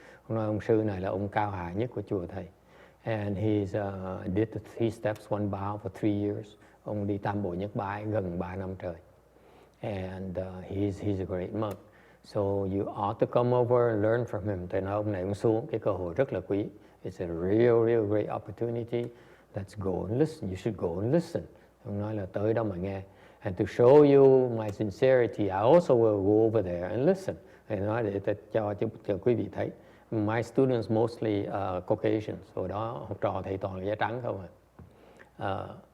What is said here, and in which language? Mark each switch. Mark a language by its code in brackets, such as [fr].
[vi] Ông nói ông sư này là ông cao hạ nhất của chùa thầy. [en] And he's did the 3 steps 1 bow for 3 years. [vi] Ông đi tam bộ nhất bái gần 3 năm trời. [en] And he's a great monk. So you ought to come over and learn from him. [vi] Thì nói ông này ông xuống, cái cơ hội rất là quý. [en] It's a real great opportunity. Let's go and listen. You should go and listen. [vi] Ông nói là tới đó mà nghe. [en] And to show you my sincerity, I also will go over there and listen. [vi] Thì nói để cho quý vị thấy. [en] My students mostly Caucasians. [vi] Hồi đó học trò thầy toàn là da trắng không à.